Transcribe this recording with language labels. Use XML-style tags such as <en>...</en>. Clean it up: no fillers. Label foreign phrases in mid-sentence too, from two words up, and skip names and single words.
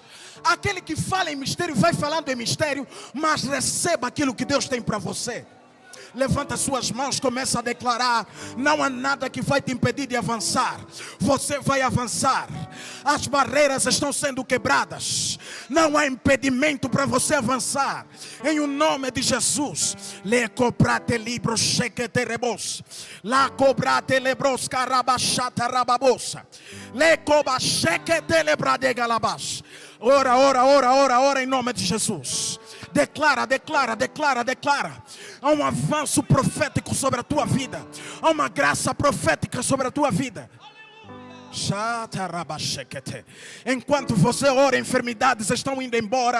<pt>Aquele que fala em mistério vai falando em mistério. Mas receba aquilo que Deus tem para você. Levanta suas mãos, começa a declarar. Não há nada que vai te impedir de avançar. Você vai avançar. As barreiras estão sendo quebradas. Não há impedimento para você avançar. Em o nome de Jesus. Le cobrate libros chequete rebos. La cobrate lebros carabachata rababosa. Le coba chequete lebrade galabas. Ora em nome de Jesus. Declara. Há um avanço profético sobre a tua vida. Há uma graça profética sobre a tua vida. Enquanto você ora, enfermidades estão indo embora.</pt>